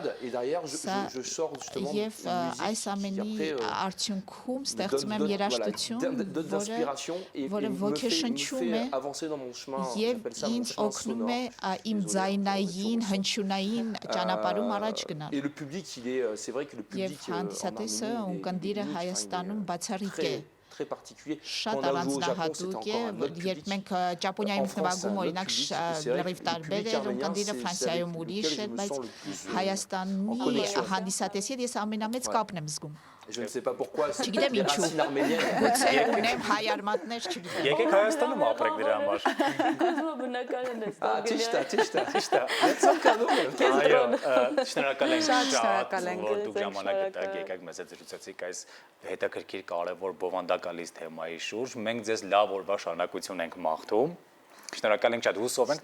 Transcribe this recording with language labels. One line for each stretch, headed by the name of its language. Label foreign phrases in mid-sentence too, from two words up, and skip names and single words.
Armenian: և այս ամենի արդյունքում ստեղծում եմ որը ոգեշնչում է և ինձ օգնում է իմ ձայնային, հնչյունային ճանապարհում առաջ գնալ։ Եվ հանդիսատեսը ունկնդիրը Հայաստանում բացառիկ է։
French: très particulier.
Armenian: Շատ
French: Quand on a joué au Japon, c'était
Armenian: առանձնահատուկ է,
French: encore un autre public.
Armenian: երբ մենք Ճապոնիայում նվագում օրինակ լրիվ տարբեր էր, կանդիրը Ֆրանսիայում ուրիշ էր, բայց Հայաստանի հանդիսատեսի հետ ես ամենամեծ կապն եմ զգում։
French: Je ne sais pas pourquoi, c'est
Armenian: Չգիտեմ
French: des
Armenian: ինչու։
French: racines arméniennes.
Armenian: Գուցե ունեմ հայ արմատներ, չգիտեմ։ Եկեք Հայաստանում ապրեք դրա համար։ Գուցե բնական է Ah, ստագնի։ Tishta. Այո, շնորհակալ ենք Շատ շատ, շնորհակալ ենք, որ դուք ձեզ ժամանակ շնորհակալ։ եկաք եկեք մեզ հետ զրուցեցիք այս հետաքրքիր կարևոր բովանդակալից թեմայի շուրջ։ Մենք ձեզ լավ օրվա շարունակություն ենք մաղթում։ Շնորհակալ ենք շատ, հուսով ենք նորից